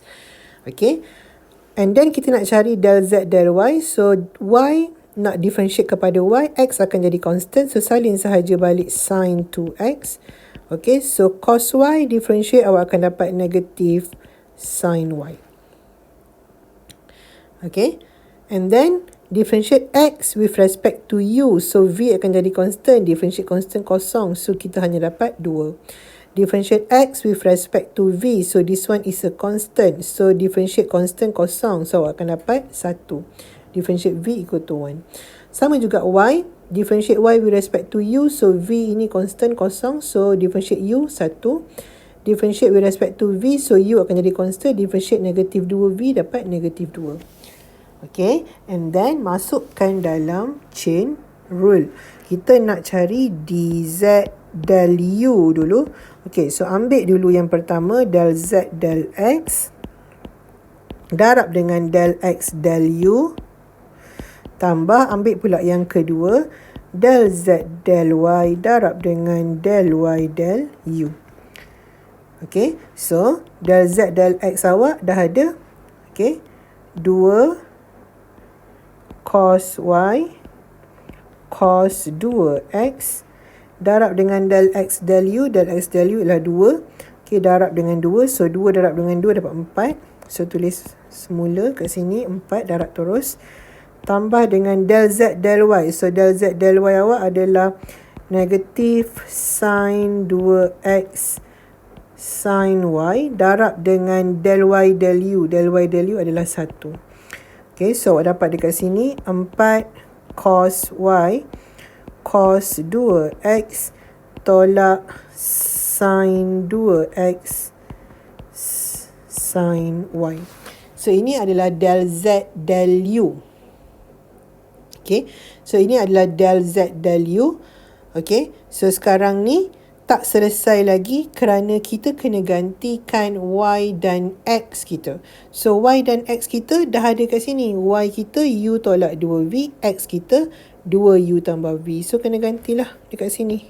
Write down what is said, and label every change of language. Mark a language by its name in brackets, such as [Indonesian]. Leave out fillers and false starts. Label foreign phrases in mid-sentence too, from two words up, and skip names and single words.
[English] Okay, and then [Malay] kita nak cari del z del y, so y nak differentiate kepada y, x akan jadi constant, so salin sahaja balik sin 2x. [English] Okay, so [Malay] cos y differentiate awak akan dapat negative sin y. [English] Okay, and then differentiate x with respect to u, so v [Malay] akan jadi [English] constant, differentiate constant kosong, so [Malay] kita hanya dapat [English] 2. Differentiate x with respect to v, so this one is a constant, so differentiate constant kosong, so [Malay] awak akan dapat [English] 1. Differentiate v equal to 1. [Malay] Sama juga [English] y, differentiate y with respect to u, so v ini constant kosong, so differentiate u 1. Differentiate with respect to v, so u [Malay] akan jadi [English] constant, differentiate negative 2v dapat negative 2. Okay, and then [Malay] masukkan dalam [English] chain rule. [Malay] Kita nak cari dz del u dulu. [English] Okay, so [Malay] ambil dulu yang pertama del z del x, darab dengan del x del u, tambah ambil pula yang kedua del z del y darab dengan del y del u. [English] Okay, so [Malay] del z del x awak dah ada. Okay, 2 cos y cos 2x darab dengan del x del u. Del x del u ialah 2. Okay, darab dengan 2. So 2 darab dengan 2 dapat 4. So tulis semula kat sini 4, darab terus. Tambah dengan del z del y. So del z del y awak adalah negative sin 2x sin y darab dengan del y del u. Del y del u adalah 1. [English] Okay, so [Malay] awak dapat dekat sini 4 cos y cos 2x tolak sin 2x sin y. So ini adalah del z del u. [English] Okay, so [Malay] ini adalah del z del u. [English] Okay, so [Malay] sekarang ni tak selesai lagi kerana kita kena gantikan y dan x kita. So y dan x kita dah ada kat sini. Y kita u tolak 2v, x kita 2u tambah v. So kena gantilah dekat sini.